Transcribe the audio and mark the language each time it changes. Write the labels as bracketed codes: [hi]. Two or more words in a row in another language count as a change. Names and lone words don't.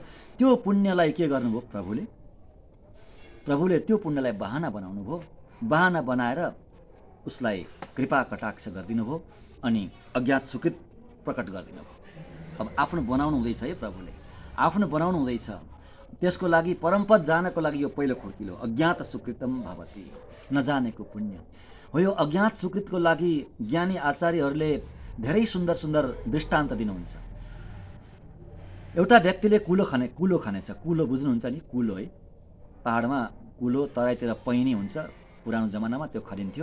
[ne] त्यो पुण्यलाई के गर्नुभयो प्रभुले त्यो पुण्यलाई बहाना बनाउनु भयो। बहाना बनाएर उसलाई कृपा कटाक्ष गरिदिनु भयो अनि अज्ञात सुकृत प्रकट गरिदिनु भयो। अब आफ्नो बनाउनु हुँदैछ है, प्रभुले आफ्नो बनाउनु हुँदैछ। त्यसको लागि परमपद जानको लागि यो पहिलो खुर्किलो, [sa] अज्ञात सुकृतम भवति, [ne] नजानेको पुण्य हो। यो अज्ञात सुकृतको लागि ज्ञानी आचार्यहरूले धेरै सुन्दर सुन्दर दृष्टान्त दिनुहुन्छ। एउटा व्यक्तिले कुलो खनेछ। कुलो बुझ्नुहुन्छ नि, कुलो है, पहाडमा कुलो, तराईतिर पैनी हुन्छ, पुरानो जमानामा त्यो खनिन्थ्यो।